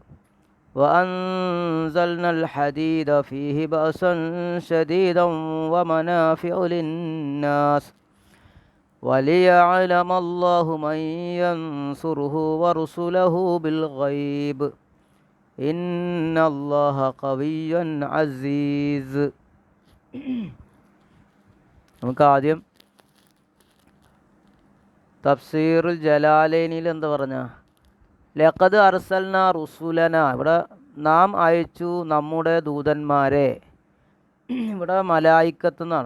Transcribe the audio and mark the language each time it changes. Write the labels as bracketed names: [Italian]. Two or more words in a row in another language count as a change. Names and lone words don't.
[Arabic] وأنزلنا الحديد فيه بأسا شديدا ومنافع للناس وليعلم الله من ينصره ورسله بالغيب إن الله قوي عزيز. [Malayalam] നമുക്ക് ആദ്യം തഫ്സീറുൽ ജലാലൈനിൽ എന്താ പറഞ്ഞ [Arabic] لقد أرسلنا رسلنا, [Malayalam] ഇവിടെ നാം അയച്ചു നമ്മുടെ ദൂതന്മാരെ, ഇവിടെ മലായിക്കത്ത് എന്നാണ്.